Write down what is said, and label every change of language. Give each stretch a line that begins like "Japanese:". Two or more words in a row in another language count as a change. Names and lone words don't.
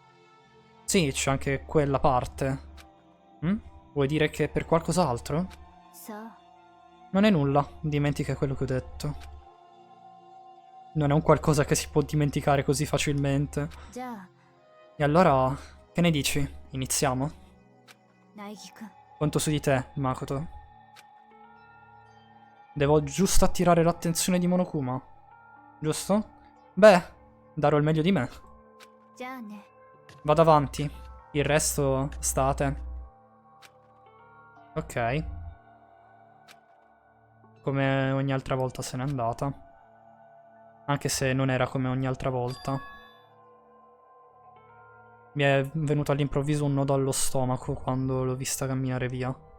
Italian: Sì, c'è anche quella parte. Vuoi dire che per qualcos'altro?
Japanese: さあ
Italian: Non è nulla, dimentica quello che ho detto. Non è un qualcosa che si può dimenticare così facilmente.
Japanese: じゃあ
Italian: E allora, che ne dici? Iniziamo?
Japanese: 苗木くん
Italian: Conto su di te, Makoto. Devo giusto attirare l'attenzione di Monokuma, giusto? Beh, darò il meglio di me.
Japanese: じゃあね
Italian: Vado avanti. Il resto state. Ok. Come ogni altra volta se n'è andata. Anche se non era come ogni altra volta. Mi è venuto all'improvviso un nodo allo stomaco quando l'ho vista camminare via.